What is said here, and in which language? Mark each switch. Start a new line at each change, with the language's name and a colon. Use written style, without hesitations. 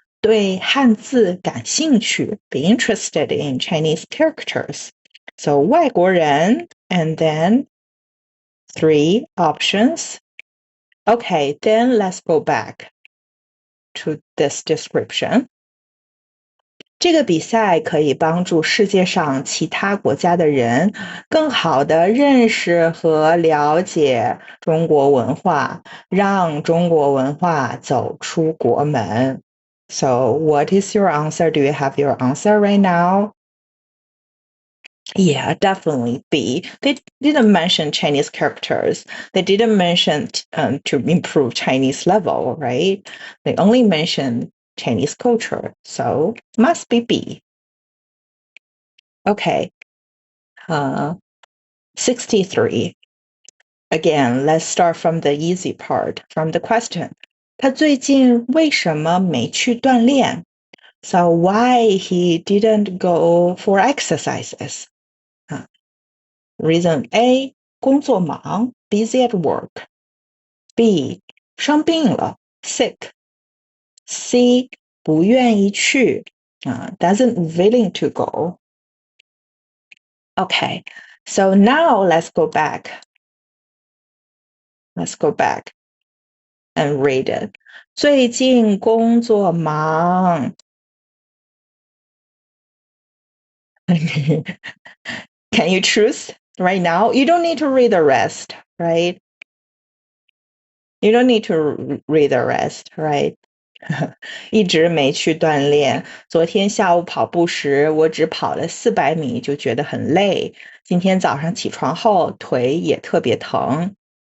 Chinese: 对汉字感兴趣
English: be interested in Chinese characters. So 外国人 and then 3 options. Okay, then let's go back to this description.
Chinese: 这个比赛可以帮助世界上其他国家的人更好地认识和了解中国文化，让中国文化走出国门。
English: So, what is your answer? Do you have your answer right now? Yeah, definitely B. They didn't mention Chinese characters. They didn't mention to improve Chinese level, right? They only mentioned Chinese culture, so must be B. Okay. 63. Again, let's start from the easy part, from the question.
Chinese: 他最近为什么没去锻炼?
English: So why he didn't go for exercises? Reason A,
Chinese: 工作忙
English: busy at work. B,
Chinese: 生病了
English: sick. C,
Chinese: 不愿意去
English: doesn't willing to go. Okay, so now let's go back. Let's go back and read it.
Chinese: 最近工作忙
English: Can you choose right now? You don't need to read the rest, right? You don't need to read the rest, right?
Chinese: 一直没去锻炼。昨天下午跑步时，我只跑了400米就觉得很累。今天早上起床后，腿也特别疼。